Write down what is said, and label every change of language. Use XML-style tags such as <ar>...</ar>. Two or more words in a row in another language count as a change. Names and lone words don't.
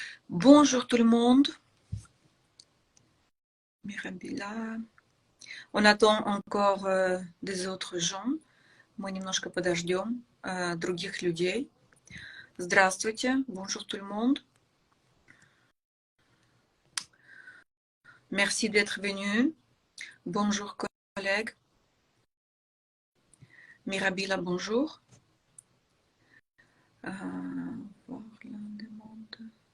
<fr>Bonjour tout le monde. Mirabila. On attend encore des autres gens.</fr> <ru>Мы немножко подождем других людей. Здравствуйте.</ru> <fr>Bonjour tout le monde. Merci d'être venu. Bonjour collègues. Mirabila, bonjour. Voir la demande.</fr>